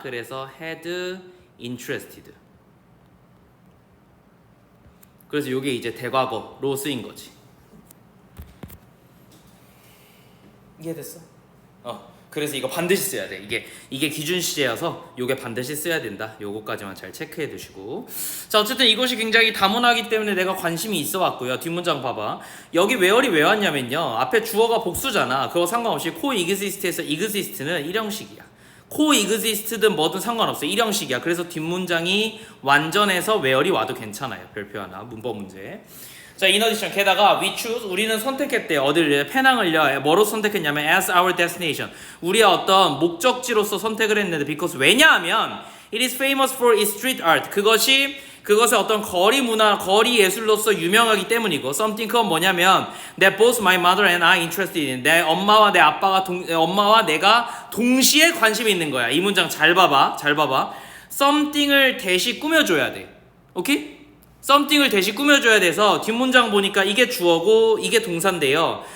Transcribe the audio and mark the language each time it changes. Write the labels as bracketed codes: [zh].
[ko] 그래서 [en] had interested. [ko] 그래서 이게 이제 대과거로 쓰인 거지. 이해됐어? 그래서 이거 반드시 써야 돼. 이게 기준 시제여서 이게 반드시 써야 된다. 요거까지만 잘 체크해 두시고. 자, 어쨌든 이것이 굉장히 다문화이기 때문에 내가 관심이 있어 왔고요. 뒷문장 봐봐. 여기 where이 왜 왔냐면요. 앞에 주어가 복수잖아. 그거 상관없이 co-exist에서 exist는 일형식이야. co-exist든 뭐든 상관없어. 일형식이야. 그래서 뒷문장이 완전해서 where이 와도 괜찮아요. 별표 하나. 문법 문제. 자, [en] in addition, [ko] 게다가 [en] we choose, [ko] 우리는 선택했대요. 어디를? 페낭을요. 뭐로 선택했냐면 [en] as our destination. [ko] 우리의 어떤 목적지로서 선택을 했는데 [en] because [ko] 왜냐하면 [en] it is famous for its street art. [ko] 그것의 어떤 거리 문화, 거리 예술로서 유명하기 때문이고 something 그건 뭐냐면 [en] that both my mother and I interested in. [ko] 내 엄마와 내가 동시에 관심이 있는 거야. 이 문장 잘 봐봐. something을 대시 꾸며줘야 돼. 오케이? something을 대시 꾸며줘야 돼서 뒷문장 보니까 이게 주어고 이게 동사인데요.